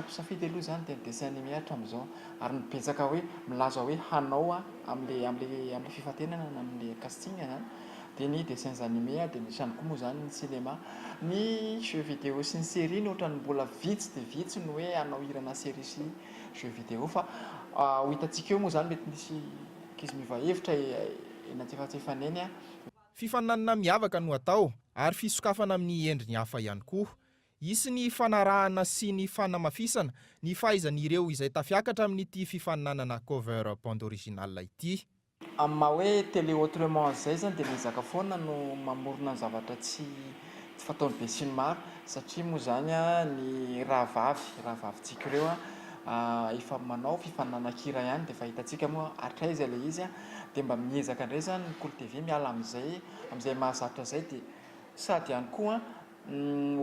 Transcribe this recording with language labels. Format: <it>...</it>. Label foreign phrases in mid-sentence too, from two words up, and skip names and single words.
<mg>mpisafidy aloha zany dia</mg> <fr>dessin animé</fr> <mg>hatramin'izao ary mibetsaka hoe milaza hoe hanao amin'le fifatenana na amin'le casting zany dia ny</mg> <fr>dessins animé</fr> <mg>dia misy ihany koa moa zany ny cinéma, ny</mg> <fr>jeux vidéo</fr> <mg>sy ny série ny ohatran'ny mbola vitsy dia vitsy no hoe hanao hirana série sy</mg> <fr>jeux vidéo</fr> <mg>fa ho hitantsika eo moa zany mety misy ankizy mivahevitra eny antsefatsefany eny. Fifaninanana miavaka no atao ary fisokafana amin'ny endriny hafa ihany koa. Isy ny fanarahana sy ny fanamafisana ny fahaizan'ireo izay tafiakatra amin'ity fifaninanana</mg> <en>cover band original</en> <mg>ity. Amin'ny maha hoe</mg> <fr>télé autrement</fr> <mg>zay zany dia mizaka foana no mamorona ny zavatra tsy fataony be sy ny maro satria moa zany ny rahavavitsika ireo efa manao fifaninana-kira ihany dia fahitantsika moa hatraiza ilay izy dia mba miezaka indray zany ny Cool TV miala amin'izay mahazatra izay dia sady ihany koa ho</mg>